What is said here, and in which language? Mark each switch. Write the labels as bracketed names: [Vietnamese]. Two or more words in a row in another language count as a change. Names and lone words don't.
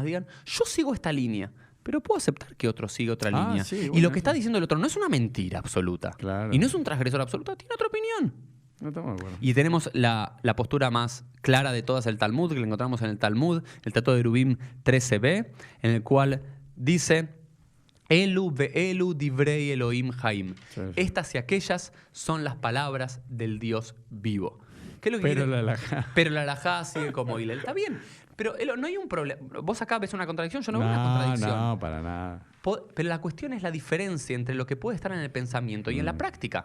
[Spanish] Digan, yo sigo esta línea. Pero puedo aceptar que otro siga otra línea. Sí, bueno, y lo que está diciendo el otro no es una mentira absoluta. Claro. Y no es un transgresor absoluto, tiene otra opinión. No estamos de acuerdo. Y tenemos la postura más clara de todas, el Talmud, que la encontramos en el Talmud, el Tratado de Eruvim 13b, en el cual dice... [Hebrew] אלו ואלו דברי אלוהים חיים. [Spanish] Sí. Estas y aquellas son las palabras del Dios vivo. ¿Qué es lo que Pero quiere? la halajá. Pero la halajá sigue como Hillel. Está bien, pero no hay un problema. Vos acá ves una contradicción, yo no veo una contradicción. No, para nada. Pero la cuestión es la diferencia entre lo que puede estar en el pensamiento y en la práctica.